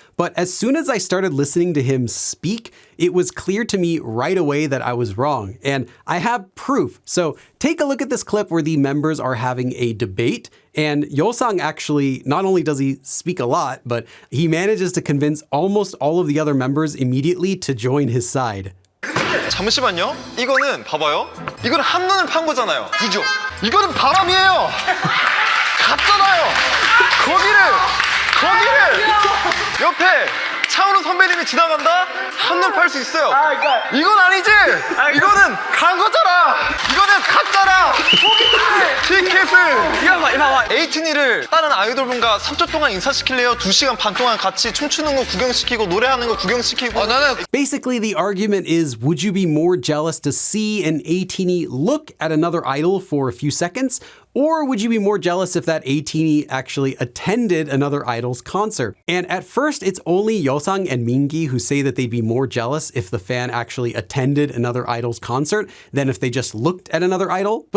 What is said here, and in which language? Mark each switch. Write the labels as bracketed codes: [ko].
[en] But as soon as I started listening to him speak, it was clear to me right away that I was wrong. And I have proof. So take a look at this clip where the members are having a debate. And Yeosang actually, not only does he speak a lot, but he manages to convince almost all of the other members immediately to join his side. [ko] 잠시만요. 이거는 봐봐요. 이거는 한눈을 판 거잖아요. 이죠? 이거는 바람이에요. 갔잖아요. 거기를 옆에 차은우 선배님이 지나간다? 한눈 팔 수 있어요. 이건 아니지. 이거는 간 거잖아. 이거는 갔잖아. 티켓을. 이거 봐봐. 에이티니를 다른 아이돌분과 3초 동안 인사시킬래요? 2시간 반 동안 같이 춤추는 거 구경시키고 노래하는 거 구경시키고. [en] Basically, the argument is, would you be more jealous to see an ATEEZ look at another idol for a few seconds? Or would you be more jealous if that ATEEZ actually attended another idol's concert? And at first, it's only Yeosang and Mingi who say that they'd be more jealous if the fan actually attended another idol's concert than if they just looked at another idol.